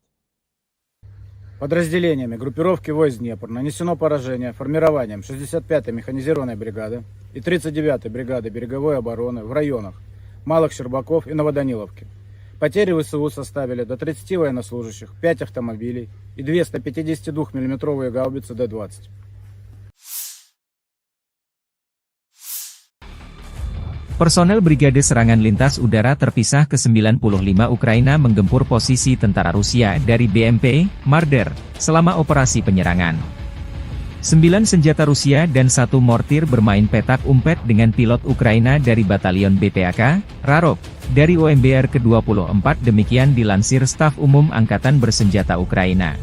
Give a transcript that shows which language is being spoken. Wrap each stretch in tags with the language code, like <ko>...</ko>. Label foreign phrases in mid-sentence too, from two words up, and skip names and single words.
<ru>Подразделениями группировки войск «Днепр» нанесено поражение формированием 65-й механизированной бригады и 39-й бригады береговой обороны в районах Малых Щербаков и Новоданиловки. Потери ВСУ составили до 30 военнослужащих, 5 автомобилей и 2 152-мм гаубицы Д-20.</ru> <id>Personel Brigade Serangan Lintas Udara Terpisah ke-95 Ukraina menggempur posisi tentara Rusia dari BMP, Marder, selama operasi penyerangan. 9 senjata Rusia dan 1 mortir bermain petak umpet dengan pilot Ukraina dari Batalion BPAK, Rarov, dari OMBR ke-24 demikian dilansir Staf Umum Angkatan Bersenjata Ukraina.</id>